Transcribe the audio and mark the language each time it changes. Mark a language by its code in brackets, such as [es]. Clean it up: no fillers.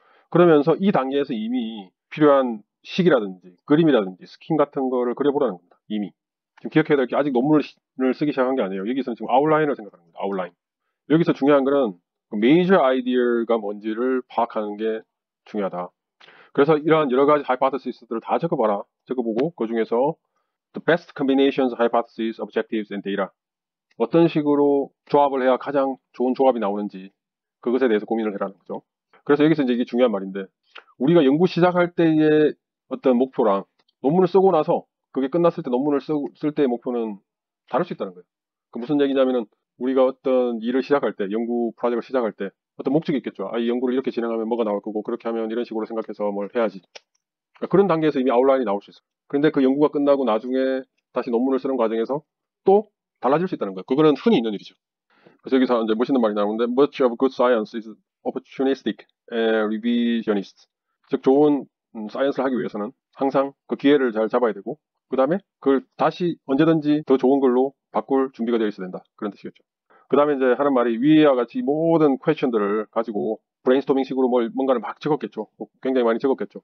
[ko] 그러면서 이 단계에서 이미 필요한 식이라든지 그림이라든지 스킨 같은 거를 그려보라는 겁니다. 이미. 지금 기억해야 될 게 아직 논문을 쓰기 시작한 게 아니에요. 여기서는 지금 아웃라인을 생각하는 겁니다. 아웃라인. 여기서 중요한 거는 메이저 아이디어가 뭔지를 파악하는 게 중요하다. 그래서 이러한 여러 가지 하이포테시스들을 다 적어봐라. 적어보고 그 중에서 [en] the best combinations, hypotheses, objectives, and data. [ko] 어떤 식으로 조합을 해야 가장 좋은 조합이 나오는지 그것에 대해서 고민을 해라는 거죠. 그래서 여기서 이제 이게 중요한 말인데, 우리가 연구 시작할 때의 어떤 목표랑 논문을 쓰고 나서 그게 끝났을 때 논문을 쓸 때의 목표는 다를 수 있다는 거예요. 그 무슨 얘기냐면은 우리가 어떤 일을 시작할 때, 연구 프로젝트를 시작할 때 어떤 목적이 있겠죠. 이 연구를 이렇게 진행하면 뭐가 나올 거고, 그렇게 하면 이런 식으로 생각해서 뭘 해야지. 그러니까 그런 단계에서 이미 아웃라인이 나올 수 있어요. 그런데 그 연구가 끝나고 나중에 다시 논문을 쓰는 과정에서 또 달라질 수 있다는 거예요. 그거는 흔히 있는 일이죠. 그래서 여기서 이제 멋있는 말이 나오는데, [en] much of good science is opportunistic and revisionist. [ko] 즉 좋은 사이언스를 하기 위해서는 항상 그 기회를 잘 잡아야 되고, 그 다음에 그걸 다시 언제든지 더 좋은 걸로 바꿀 준비가 되어 있어야 된다. 그런 뜻이겠죠. 그 다음에 이제 하는 말이 위와 같이 모든 퀘션들을 가지고 브레인스토밍 식으로 뭔가를 막 적었겠죠. 굉장히 많이 적었겠죠.